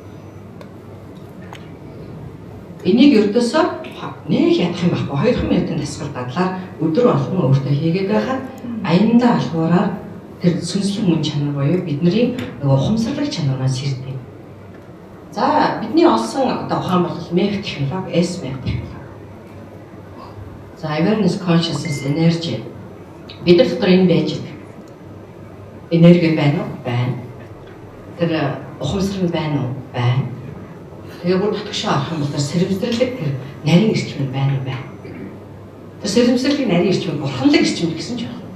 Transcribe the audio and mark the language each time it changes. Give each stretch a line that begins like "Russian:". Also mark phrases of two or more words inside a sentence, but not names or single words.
Mongolian: Энийг ердөөсөө нэг ядах юм байхгүй 2 минутын тасгал дадлаар өдөр болгон өөртөө хийгээд байхад аяндаа алхуураар тэр сүнслэг мөн чанар буюу бидний нөгөө ухамсарлаг чанараас сэрдэг. За бидний олсон одоо ухаан бол MEF технологи, S-MEF технологи.
English: За awareness, consciousness, energy.
Mongolian: Бид нар дотор энэ байж байгаа. Энерги байна уу? Байна. Тэр ухамсар нь байна уу? Байна. Тэгээ бүр татгшаа авах юм бол сэрэмсэрлэг тэр нарийн эрчим нь байна уу? Байна. Тэр сэрэмсэрлэг нарийн эрчим бурханлаг эрчим гэсэн ч байна.